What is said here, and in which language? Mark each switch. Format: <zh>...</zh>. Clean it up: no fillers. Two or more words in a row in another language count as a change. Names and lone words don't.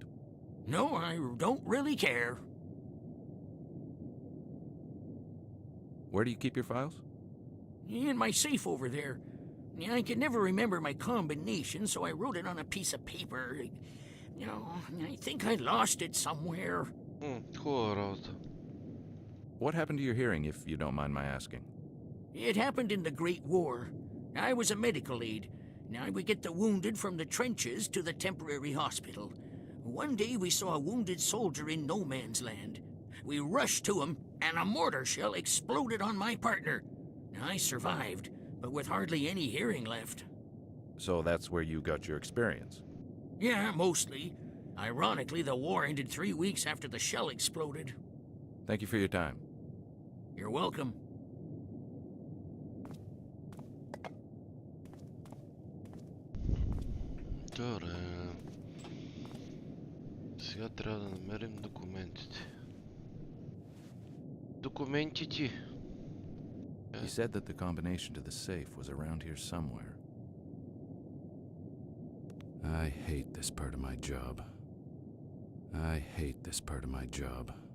<en>No, I don't really care. Where do you keep your files? In my safe over there. I could never remember my combination, so I wrote it on a piece of paper. I think I lost it somewhere.</en> <bg>Хубава работа.</bg> <en>What happened to your hearing, if you don't mind my asking? It happened in the Great War. I was a medical aide. Now we get the wounded from the trenches to the temporary hospital. One day we saw a wounded soldier in no man's land. We rushed to him, and a mortar shell exploded on my partner. I survived, but with hardly any hearing left. So that's where you got your experience? Yeah, mostly. Ironically, the war ended 3 weeks after the shell exploded. Thank you for your time. You're welcome.</en> <bg>Добре. Сега трябва да намерим документите. Документите!</bg> <en>He said that the combination to the safe was around here somewhere. I hate this part of my job. I hate this part of my job.</en>